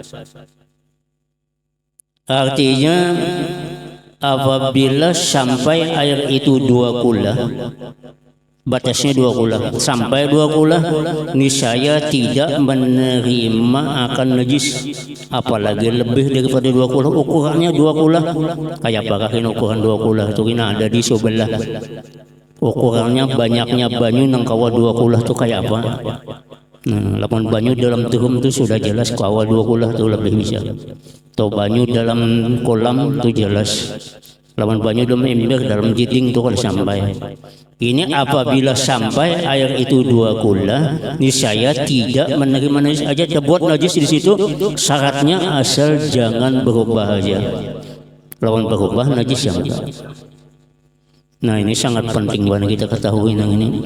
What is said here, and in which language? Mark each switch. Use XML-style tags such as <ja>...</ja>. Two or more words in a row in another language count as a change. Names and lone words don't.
<id>Artinya apabila sampai air itu 2 kula, batasnya 2 kula, sampai 2 kula niscaya tidak menerima akan najis, apalagi lebih daripada 2 kula. Ukurannya 2 kula, kayak apakah ini ukuran 2 kula itu ini ada di sebelah.</id> <bjn>Ukurannya banyaknya banyu nang kawa 2 kula itu kayak apa? Nah, lamun banyu dalam tuhum itu sudah jelas kawa 2 kula itu lebih bisa. Atau banyu dalam kolam itu jelas. Lawan banyu dalam ember, dalam jiding itu kalau sampai.</bjn> <id>Ini apabila sampai air itu 2 kula, niscaya tidak menerima najis aja, terbuat najis di situ. Syaratnya asal jangan berubah aja. Lawan berubah najis yang tak. Nah ini sangat penting banget kita ketahui yang ini.</id>